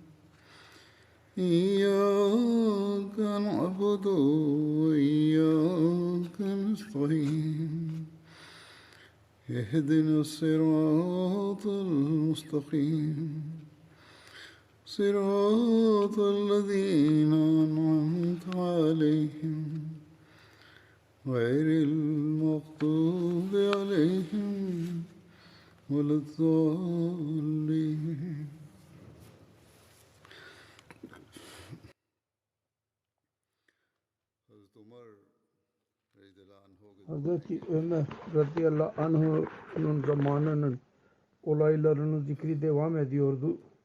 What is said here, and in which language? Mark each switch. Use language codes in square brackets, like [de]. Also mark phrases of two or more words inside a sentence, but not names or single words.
[ar] إياك نعبد وإياك نستعين اهدنا الصراط المستقيم صراط الذين أنعمت عليهم غير المغضوب عليهم ولا الضالين. [tr] Hazreti Ömer [ar] رضي الله عنه'ın [tr] zamanının olaylarını zikri devam ediyordu.